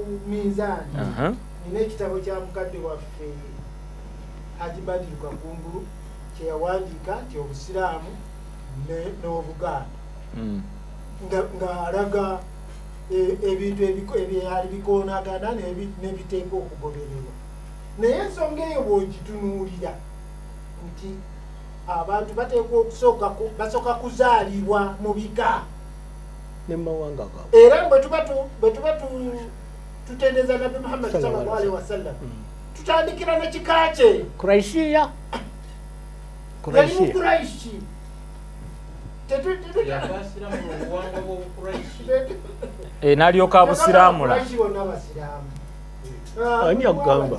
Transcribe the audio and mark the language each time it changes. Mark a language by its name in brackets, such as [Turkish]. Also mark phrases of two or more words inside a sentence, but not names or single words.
[Ganda] minzaani nina ekitabo kya mukadde waffe Haji Badru Kakumbulu kyeyawandiika nti obusiraamu n'obuganda nga alaga ebintu ebyali bikoonagana n'ebiteeka okugobererwa naye ensonga eyo bw'ogitunuulira nti abantu bateekwa basooka kuzaalibwa mu bika nemawanga era bwe tuba tutendeeza Nabi Muhammad [Arabic] صلى الله عليه وسلم [Ganda] tutandikira n'ekika kye Quraishiya Quraishi n'alyoka abusiraamula ani agamba